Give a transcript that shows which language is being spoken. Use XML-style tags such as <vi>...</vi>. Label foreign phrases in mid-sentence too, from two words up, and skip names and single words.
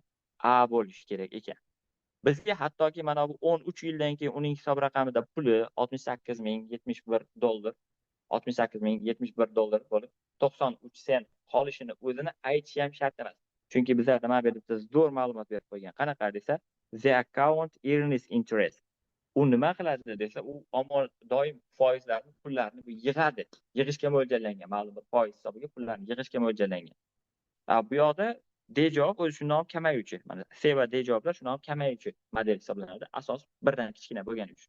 <uz>A bo'lishi kerak ekan. Bizga hattoki mana bu 13 yildan keyin uning hisob raqamida puli $68,071, $68,071 bo'lib 93 sent qolishini o'zini aytishi ham shart emas. Chunki bizlar nima berib, biz zo'r ma'lumot berib qo'ygan. Qanaqa desa,</uz> <en>the account earns interest.</en> <uz>U nima qiladi desa, u doim foizlarni, pullarni yig'adi. Yig'ishga mo'ljallangan, ma'lum bir foiz hisobiga pullarni yig'ishga mo'ljallangan. Bu yoqda D javob o'zi shundan ham kamayuvchi. Mana C va D javoblar shundan ham kamayuvchi model hisoblanadi. Asos birdan kichkina bo'lgani uchun.</uz>